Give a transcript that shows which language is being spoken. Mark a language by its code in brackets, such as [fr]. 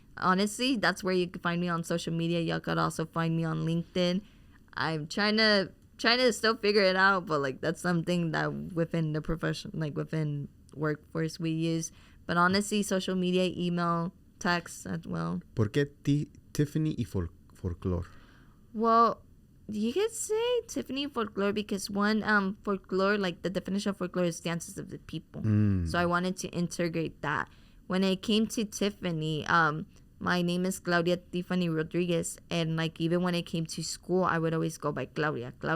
[en] Honestly, that's where you can find me on social media. Y'all could also find me on LinkedIn. I'm trying to trying to still figure it out, but like that's something that within the profession, like within workforce, we use. But honestly, social media, email, text as well. [es] ¿Por qué Tiffany y folklore? [en] Well, you could say Tiffany folklore because one, folklore, like the definition of folklore is dances of the people. So I wanted to integrate that. When it came to Tiffany, my name is Claudia Tiffany Rodriguez, and like even when it came to school, I would always go by Claudia.